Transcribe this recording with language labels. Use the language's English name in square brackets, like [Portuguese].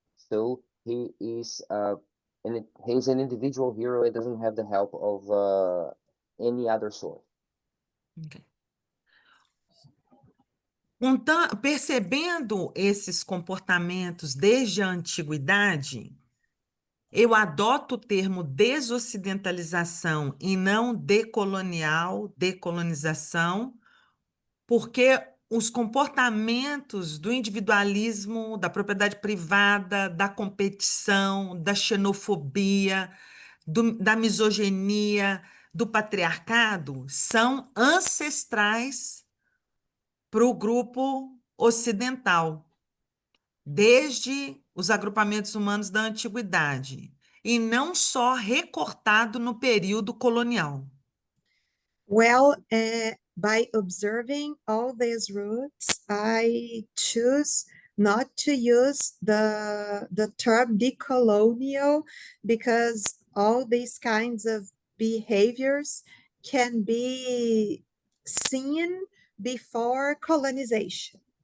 [English] So he is he's an individual hero. It doesn't have the help of any other sort. Okay. [Portuguese] Percebendo esses comportamentos desde a antiguidade, eu adoto o termo desocidentalização e não decolonização, porque os comportamentos do individualismo, da propriedade privada, da competição, da xenofobia, da misoginia, do patriarcado, são ancestrais para o grupo ocidental, desde os agrupamentos humanos da antiguidade, e não só recortado no período colonial. [English] Well, by observing all these roots, I choose not to use the term decolonial because all these kinds of behaviors can be seen before colonization.